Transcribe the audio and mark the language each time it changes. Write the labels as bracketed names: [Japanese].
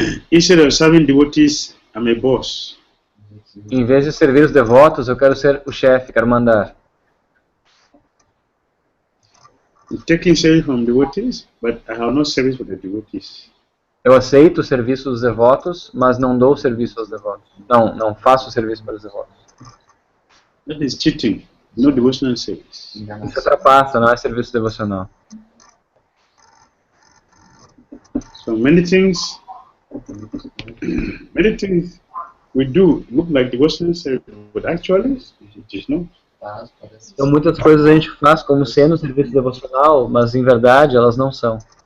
[English] Instead of serving devotees, I'm a boss. [Portuguese] Em vez de servir os devotos, eu quero ser o chefe, quero mandar. [English] I'm taking service from devotees, but I have no service for the devotees. [Portuguese] Eu aceito o serviço dos devotos, mas não dou serviço aos devotos. Não faço serviço para os devotos. [English] That is cheating, no devotional service. [Portuguese] Isso ultrapassa, não é serviço devocional. [English] So many things we do look like devotional service, but actually it is not. [Portuguese] Então muitas coisas a gente faz como sendo serviço devocional, mas em verdade elas não são.